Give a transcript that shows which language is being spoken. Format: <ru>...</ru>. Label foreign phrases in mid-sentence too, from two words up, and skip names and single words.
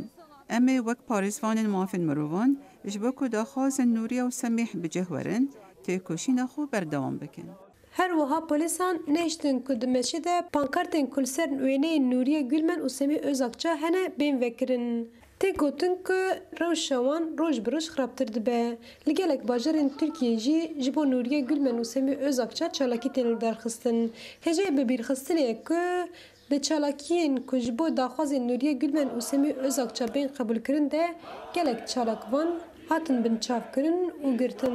<ku>Em ê wek parêzvanên mafên mirovan ji bo ku daxwazên Nuriye û Semih bi cih werin, têkoşîna xwe berdewam bikin. Her wiha polîsan nehiştin ku di meşê de pankartên kulser wêneyên Nuriye Gülmen û Semih Özakça hene bên vekirin. تێ گوتن کە ڕەوشەوان ڕۆژ بڕۆژ خراپتر دەبێ لەگەلێک باژارên Tirkiyeyê jî ji bo Nuriye Gülmen û Semî Özakça çalakî tên li derxistin. Hêjeyê bibîrxistinê ku di çalakiyên ku ji bo daxwazên Nuriye Gülmen û Semî Özakça bên qebûlkirin de gelek çalakvan hatin binçavkirin û girtin.</ku>